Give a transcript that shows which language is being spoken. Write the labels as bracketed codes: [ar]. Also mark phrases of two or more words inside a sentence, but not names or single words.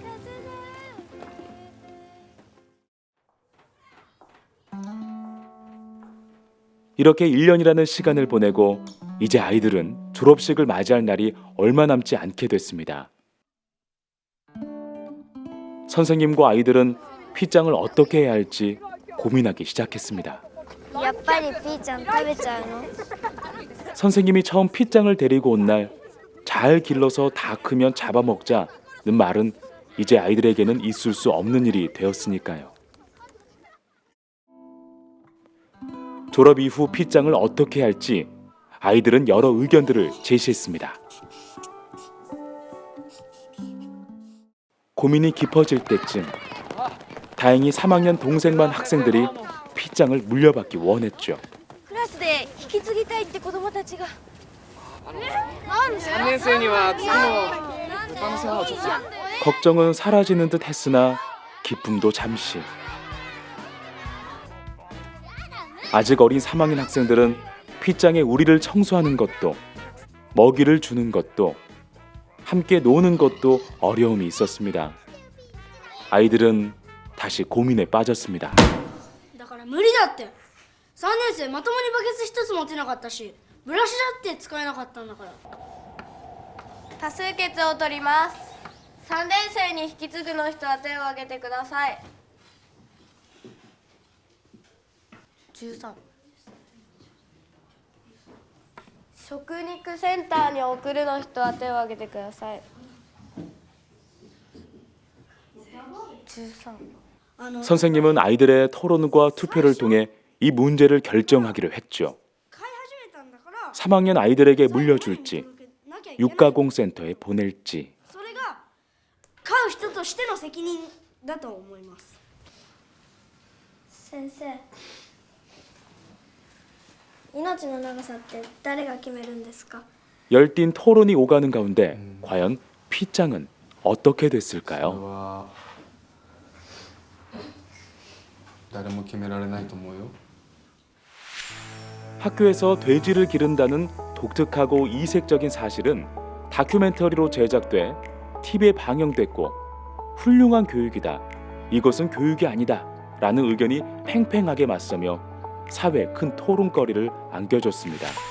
[ko] 이렇게 1년이라는 시간을 보내고 이제 아이들은 졸업식을 맞이할 날이 얼마 남지 않게 됐습니다. 선생님과 아이들은 피짱을 어떻게 해야 할지 고민하기 시작했습니다. [ja] やっぱりピーちゃん食べちゃうの？ [ko] 선생님이 처음 피짱을 데리고 온 날 잘 길러서 다 크면 잡아먹자는 말은 이제 아이들에게는 있을 수 없는 일이 되었으니까요. 졸업 이후 피짱을 어떻게 할지 아이들은 여러 의견들을 제시했습니다. 고민이 깊어질 때쯤 다행히 3학년 동생반 학생들이 피짱을 물려받기 원했죠. [ja] クラスで引き継ぎたいって子供たちが。 3年生には次の豚の世話をちょっと。 [ko] 걱정은 사라지는 듯 했으나 기쁨도 잠시. 아직 어린 3학년 학생들은 피짱에 우리를 청소하는 것도 먹이를 주는 것도 함께 노는 것도 어려움이 있었습니다. 아이들은 다시 고민에 빠졌습니다. [ja] だから無理だって。3年生まともにバケツ一つ持てなかったし、ブラシだって使えなかったんだから。多数決を取ります。3年生に引き継ぐの人は手を挙げてください。13。食肉センターに送るの人は手を挙げてください。13。 [ko] 선생님은 아이들의 토론과 투표를 통해 이 문제를 결정하기로 했죠. 3학년 아이들에게 물려줄지 육가공센터에 보낼지. [ja] それが飼う人としての責任だと思います。先生、命の長さって誰が決めるんですか？ [ko] 열띤 토론이 오가는 가운데 과연 피짱은 어떻게 됐을까요? [ja] 誰も決められないと思うよ. [ko] 학교에서 돼지를 기른다는 독특하고 이색적인 사실은 다큐멘터리로 제작돼 TV에 방영됐고 훌륭한 교육이다. 이것은 교육이 아니다. 라는 의견이 팽팽하게 맞서며 사회에 큰 토론거리를 안겨줬습니다.